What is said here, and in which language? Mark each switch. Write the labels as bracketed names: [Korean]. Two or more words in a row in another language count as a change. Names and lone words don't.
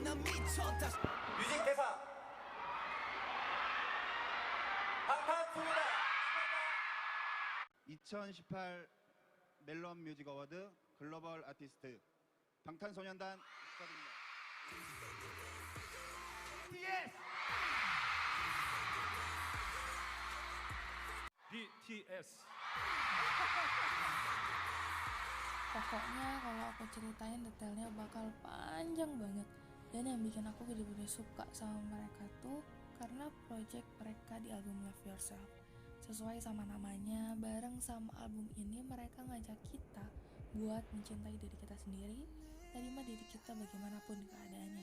[Korean] 2018 멜론 뮤직 어워드 글로벌 아티스트 방탄소년단 축하드립니다. [Indonesian] BTS. Pokoknya kalau aku ceritain detailnya bakal panjang banget. Dan yang bikin aku bener-bener suka sama mereka tuh karena project mereka di album Love Yourself. Sesuai sama namanya, bareng sama album ini mereka ngajak kita buat mencintai diri kita sendiri, terima diri kita bagaimanapun keadaannya.